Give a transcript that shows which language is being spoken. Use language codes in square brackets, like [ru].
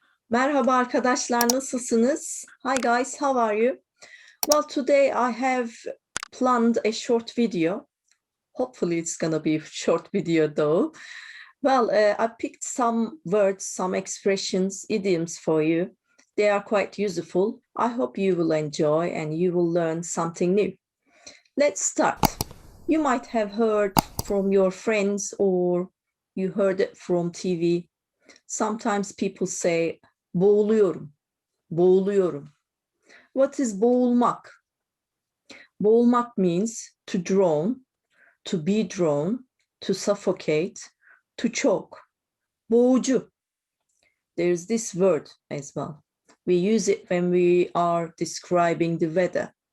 [tr] Merhaba arkadaşlar, nasılsınız? [en] Hi guys, how are you? Well, today I have planned a short video. Hopefully it's gonna be a short video though. Well, I picked some words, some expressions, idioms for you. They are quite useful. I hope you will enjoy and you will learn something new. Let's start. You might have heard from your friends or you heard it from TV. Sometimes people say, boğuluyorum, boğuluyorum. What is boğulmak? Boğulmak means to drown, to be drawn, to suffocate, to choke. Boğucu. There's this word as well. We use it when we are describing the weather.